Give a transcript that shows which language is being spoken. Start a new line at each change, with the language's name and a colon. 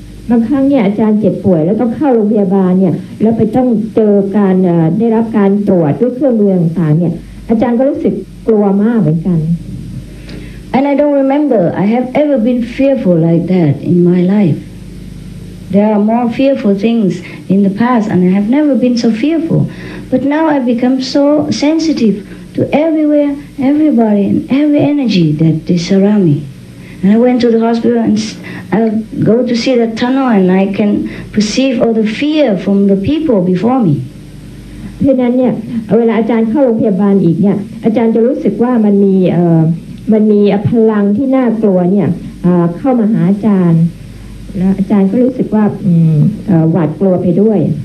Thai: บางครั้งเนี่ยอาจารย์เจ็บป่วยแล้วต้องเข้าโรงพยาบาลเนี่ยแล้วไปต้องเจอการได้รับการตรวจด้วยเครื่องมือต่างๆเนี่ยอาจารย์ก็รู้สึกกลัวมากเหมือนกัน
English: And I don't remember I have ever been fearful like that in my life. There are more fearful things in the past and I have never been so fearful. But now I become so sensitive to everywhere, everybody and every energy that they surround me. And I went to the hospital and I go to see that tunnel and I can perceive all the fear from the people before me.
Thai: เพราะนั้นเนี่ยเวลาอาจารย์เข้าโรงพยาบาลอีกเนี่ยอาจารย์จะรู้สึกว่ามันมีพลังที่น่ากลัวเนี่ยเข้ามาหาอาจารย์แล้วอาจารย์ก็รู้สึกว่าหวาดกลัวไปด้วย